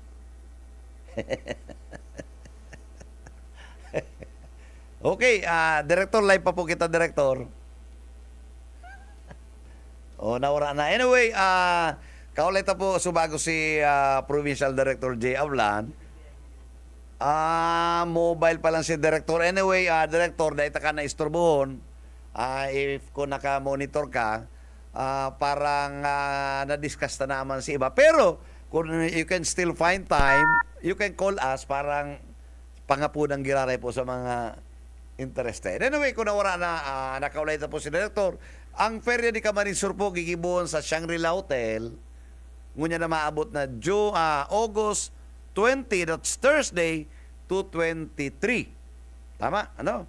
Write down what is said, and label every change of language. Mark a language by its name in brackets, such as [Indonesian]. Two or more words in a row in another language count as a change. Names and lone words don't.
[Bikol] Okay, Director, live pa po kita, Director. Nawara na. Anyway, kaulit na po subago si Provincial Director J. Avlan. Mobile pa lang si Director. Anyway, Director, dahil ka na istorbohon, if kung naka-monitor ka, parang na-discuss na naman si iba. [English] Pero, kung you can still find time, you can call us, [Bikol] parang pangapunang giraray po sa mga interested. Anyway, kung nawara na, nakaulay na po si Director, ang Feria di Camarines po gigibuon sa Shangri-La Hotel. Ngunya na maabot na August 20, [English] that's Thursday, [Bikol] to 23. Tama? Ano?